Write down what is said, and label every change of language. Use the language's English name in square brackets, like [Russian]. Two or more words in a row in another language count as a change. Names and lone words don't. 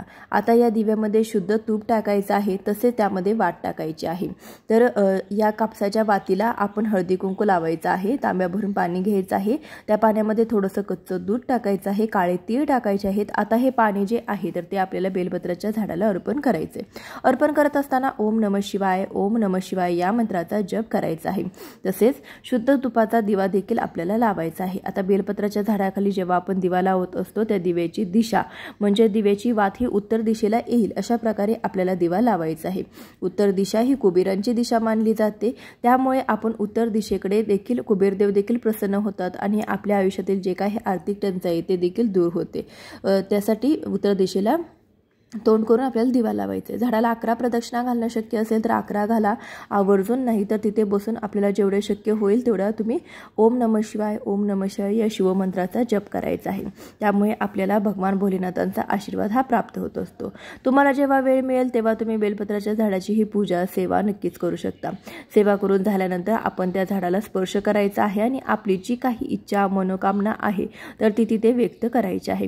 [Marathi] आता या दिव्यामध्ये शुद्ध तूप टाकायचं आहे, तसेच त्यामध्ये वात टाकायची आहे। तर या कापसाच्या वातीला आपण हळदी कुंकू लावायचं आहे। तांब्या भरून पाणी घ्यायचं आहे। त्या पाण्यामध्ये थोडंसं कच्चं दूध टाकायचं आहे, काळे तीळ टाकायचे आहेत। आता हे पाणी जे आहे तर ते आपल्याला बेलपत्राच्या झाडाला अर्पण करायचे। अर्पण करत असताना [Sanskrit] ओम नमः शिवाय [Marathi] या मंत्राचा जप करायचा आहे। तसेच शुद्ध तुपाचा दिवा देखील आपल्याला लावायचा आहे। आता बेलपत्राच्या झाडाखाली जेव्हा आपण दिवा लावत असतो त्या दिव्याची दिशा म्हणजे दिव्याची वात ही उत्तर दिशेला येईल अशा प्रकारे आपल्याला दिवा लावायचा आहे। उत्तर दिशा ही कुबेरांची दिशा मानली जाते, त्यामुळे आपण उत्तर दिशेकडे देखील कुबेरदेव देखील प्रसन्न होतात आणि आपल्या आयुष्यातील जे काही आर्थिक टंचाई ते देखील दूर होते। त्यासाठी उत्तर दिशेला तोंड करून आपल्याला दिवा लावायचे. झाडाला 11 प्रदक्षिणा घालणं शक्य असेल तर 11 घाला, आवर्जून. नाही तर तिथे बसून आपल्याला जेवढे शक्य होईल तेवढा तुम्ही [Sanskrit] ओम नमः शिवाय ओम नमः शिवाय [Marathi] या शिवमंत्राचा जप करायचा आहे. त्यामुळे आपल्याला भगवान भोलेनाथांचा आशीर्वाद हा प्राप्त होत असतो. तुम्हाला जेव्हा वेळ मिळेल तेव्हा तुम्ही बेलपत्राच्या झाडाची ही पूजा सेवा नक्कीच करू शकता. सेवा करून झाल्यानंतर आपण त्या झाडाला स्पर्श करायचा आहे आणि आपली जी काही इच्छा मनोकामना आहे तर ती तिथे व्यक्त करायची आहे.